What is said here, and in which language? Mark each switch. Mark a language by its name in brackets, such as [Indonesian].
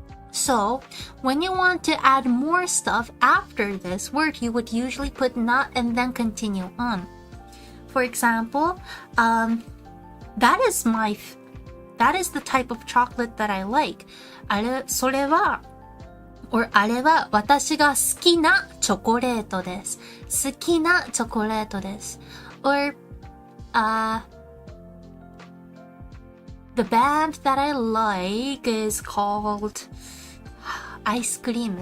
[English] So, when you want to add more stuff after this word, you would usually put not and then continue on. For example, that is the type of chocolate that I like. [Japanese] それは私が好きなチョコレートです。好きなチョコレートです。 [English] Or, the band that I like is called Ice Cream.